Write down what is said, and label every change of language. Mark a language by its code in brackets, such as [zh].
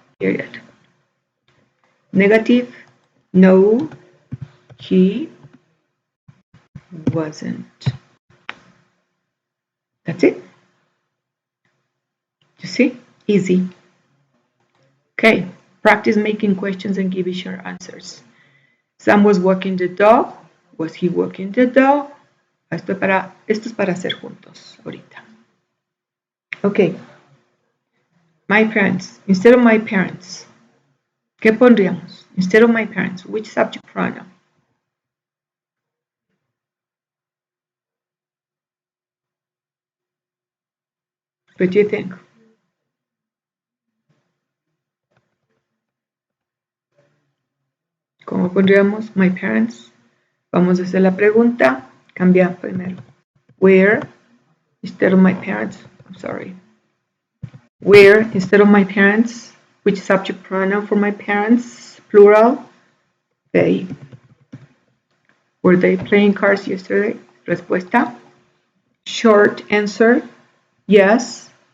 [en] Period. Negative, no, he wasn't. That's it. You see? Easy. Okay, practice making questions and giving short answers. Sam was walking the dog. Was he walking the dog? [es] Esto es para hacer juntos ahorita. [en] Okay. My parents. Instead of my parents. [es] ¿Qué pondríamos? [en] Instead of my parents. Which subject pronoun? What do you think? [es] ¿Cómo pondríamos [en] my parents? [es] Vamos a hacer la pregunta. Cambia primero. [en] Where instead of my parents? I'm sorry. Where instead of my parents? Which subject pronoun for my parents? Plural. They. Were they playing cards yesterday? Respuesta. Short answer. Yes.